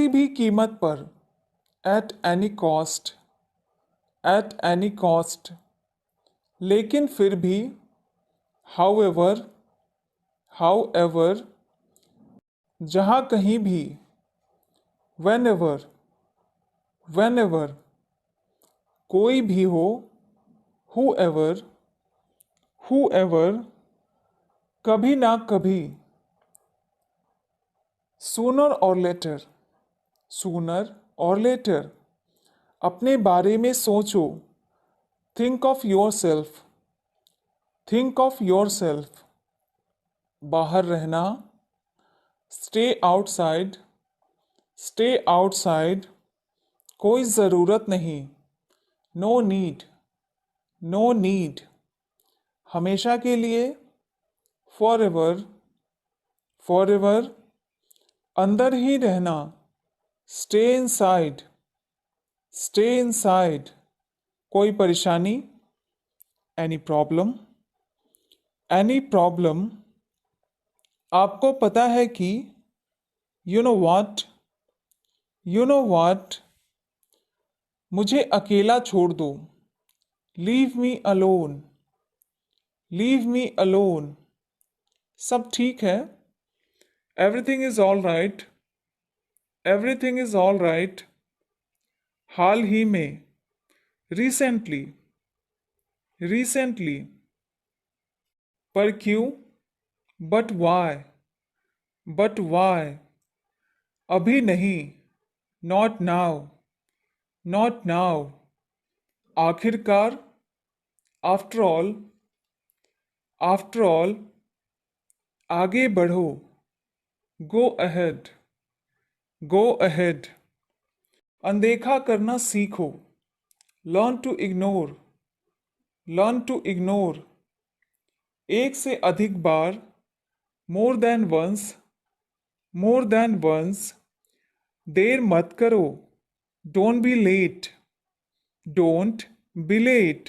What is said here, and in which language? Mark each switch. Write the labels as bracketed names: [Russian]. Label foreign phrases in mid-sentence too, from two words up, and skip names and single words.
[Hindi] भी कीमत पर, [English] at any cost, at any cost, [Hindi] लेकिन फिर भी, [English] however, however, [Hindi] जहाँ कहीं भी, [English] whenever, whenever, [Hindi] कोई भी हो, [English] whoever, whoever, [Hindi] कभी ना कभी, [English] sooner or later, sooner or later, [Hindi] अपने बारे में सोचो, [English] think of yourself, think of yourself, [Hindi] बाहर रहना, [English] stay outside, stay outside, [Hindi] कोई ज़रूरत नहीं, [English] no need, no need, [Hindi] हमेशा के लिए, [English] forever, forever, [Hindi] अंदर ही रहना, [English] stay inside, stay inside, [Hindi] कोई परेशानी, [English] any problem, any problem, [Hindi] आपको पता है कि, [English] you know what, you know what, [Hindi] मुझे अकेला छोड़ दो, [English] leave me alone, leave me alone, [Hindi] सब ठीक है, [English] everything is all right, everything is all right, [Hindi] हाल ही में, recently, recently, पर क्यों, [English] but why, but why, [Hindi] अभी नहीं, [English] not now, not now, आखिरकार, after all, after all, [Hindi] आगे बढ़ो, [English] go ahead, go ahead, [Hindi] अनदेखा करना सीखो। [English] Learn to ignore. Learn to ignore. [Hindi] एक से अधिक बार। [English] more than once. More than once. [Hindi] देर मत करो। [English] Don't be late. Don't be late.